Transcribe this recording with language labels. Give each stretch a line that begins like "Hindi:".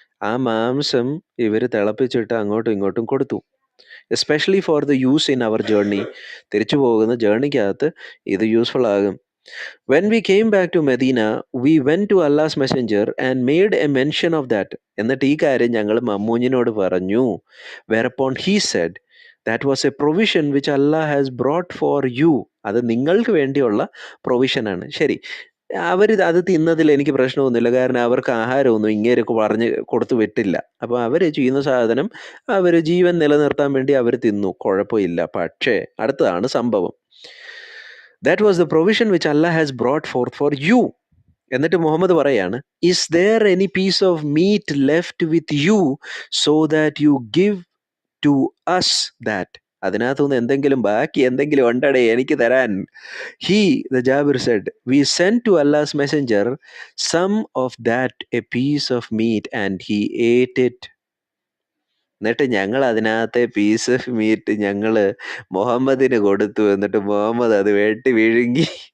Malayalam: ആ മാംസം ഇവർ തിളപ്പിച്ചിട്ട് അങ്ങോട്ടും ഇങ്ങോട്ടും കൊടുത്തു.
English: Especially for the use in our journey.
Malayalam: തിരിച്ചു പോകുന്ന ജേർണിക്കകത്ത് ഇത് യൂസ്ഫുൾ ആകും.
English: When we came back to Medina, we went to Allah's messenger and made a mention of that.
Malayalam: എന്നിട്ട് ഈ കാര്യം ഞങ്ങൾ മമ്മൂഞ്ഞിനോട് പറഞ്ഞു.
English: Whereupon he said, that was a provision which Allah has brought for you.
Malayalam: അത് നിങ്ങൾക്ക് വേണ്ടിയുള്ള പ്രൊവിഷനാണ്. ശരി, അവർ അത് തിന്നതിൽ എനിക്ക് പ്രശ്നമൊന്നുമില്ല, കാരണം അവർക്ക് ആഹാരമൊന്നും ഇങ്ങേരൊക്കെ പറഞ്ഞ് കൊടുത്തു വിട്ടില്ല. അപ്പോൾ അവർ ചെയ്യുന്ന സാധനം അവർ ജീവൻ നിലനിർത്താൻ വേണ്ടി അവർ തിന്നു, കുഴപ്പമില്ല. പക്ഷേ അടുത്തതാണ് സംഭവം.
English: That was the provision which Allah has brought forth for you.
Malayalam: എന്നിട്ട് മുഹമ്മദ് പറയാണ്,
English: is there any piece of meat left with you so that you give to us that?
Malayalam: അതിനകത്തുനിന്ന് എന്തെങ്കിലും ബാക്കി എന്തെങ്കിലും ഉണ്ടടേ എനിക്ക് തരാൻ.
English: The Jabir said, we sent to Allah's messenger some of that a piece of meat and he ate it.
Malayalam: എന്നിട്ട് ഞങ്ങൾ അതിനകത്തെ
English: piece of meat
Malayalam: ഞങ്ങൾ മുഹമ്മദിന് കൊടുത്തു. എന്നിട്ട് മുഹമ്മദ് അത് വെട്ടി വിഴുങ്ങി.